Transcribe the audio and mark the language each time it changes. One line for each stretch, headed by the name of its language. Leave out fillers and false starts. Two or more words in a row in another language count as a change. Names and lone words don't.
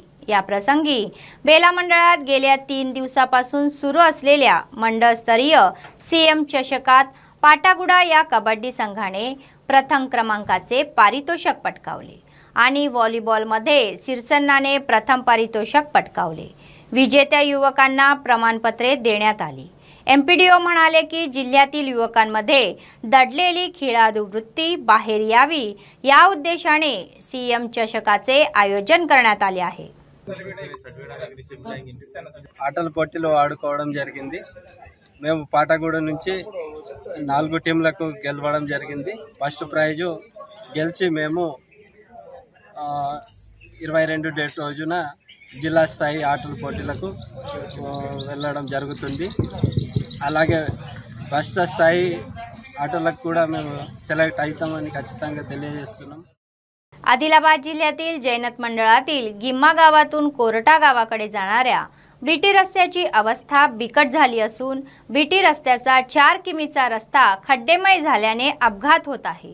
Marathi: या प्रसंगी बेला मंडळात गेल्या 3 दिवसापासून सुरू असलेल्या मंडळस्तरीय CM चषकात पाटागुडा या कबड्डी संघाने प्रथम क्रमांकाचे पारितोषिक पटकावले आणि व्हॉलीबॉलमध्ये सिरसन्नाने प्रथम पारितोषिक पटकावले। विजेत्या युवकांना प्रमाणपत्रे देण्यात आली। MPDO म्हणाले की जिल्ह्यातील युवकांमध्ये दडलेली खेळाडू वृत्ती बाहेर यावी या उद्देशाने CM चषकाचे आयोजन करण्यात आले आहे।
Telugu: ఆటల పోటీలో ఆడుకోవడం జరిగింది। మేము పాటగూడ నుంచి 4 టీంలకు గెలవడం జరిగింది।
English: first prize
Telugu: గెలిచి మేము 22 డేట్ రోజున జిల్లా స్థాయి ఆటల పోటీలకు వెళ్ళడం జరుగుతుంది। అలాగే రాష్ట్ర స్థాయి ఆటలకు కూడా మేము సెలెక్ట్ అవుతామని ఖచ్చితంగా తెలియజేస్తున్నాం।
Marathi: आदिलाबाद जिल्ह्यातील जैनत मंडळातील गिम्मा गावातून कोरटा गावाकडे जाणाऱ्या बीटी रस्त्याची अवस्था बिकट झाली असून बीटी रस्त्याचा 4 किमीचा रस्ता खड्डेमय झाल्याने अपघात होत आहे।